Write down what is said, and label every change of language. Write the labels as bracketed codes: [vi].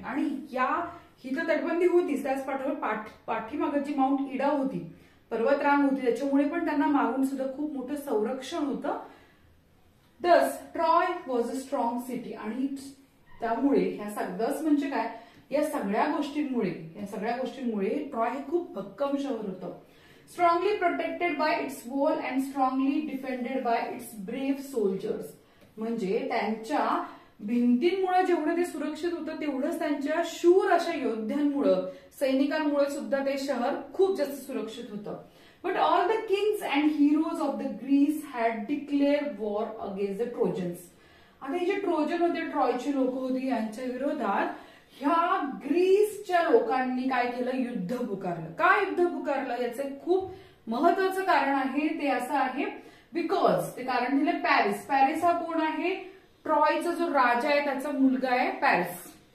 [mr] आणि ही तर तटबंदी होतीच, त्याच पाठीमागं जी माउंट इडा होती, पर्वतरांग होती, त्याच्यामुळे पण त्यांना मागून सुद्धा खूप मोठं संरक्षण होतं. [en] Thus Troy was a strong city. [mr] आणि त्यामुळे दस म्हणजे काय, या सगळ्या गोष्टींमुळे ट्रॉय हे खूप भक्कम शहर होतं. [en] Strongly protected by its wall and strongly defended by its brave soldiers. [mr] म्हणजे त्यांच्या भिंतींमुळे जेवढं ते सुरक्षित होतं तेवढंच त्यांच्या शूर अशा योद्ध्यांमुळे, सैनिकांमुळे सुद्धा ते शहर खूप जास्त सुरक्षित होतं. [en] But all the kings and heroes of the Greece had declared war against the Trojans. [mr] आता हे जे ट्रोजन होते, ट्रॉयची लोक होती, यांच्या विरोधात ह्या ग्रीसच्या लोकांनी काय केलं, युद्ध पुकारलं. का युद्ध पुकारलं याचं खूप महत्वाचं कारण आहे. ते असं आहे बिकॉज ते कारण दिले पॅरिस. पॅरिस हा कोण आहे, ट्रॉयचा जो राजा आहे त्याचा मुलगा आहे पॅरिस.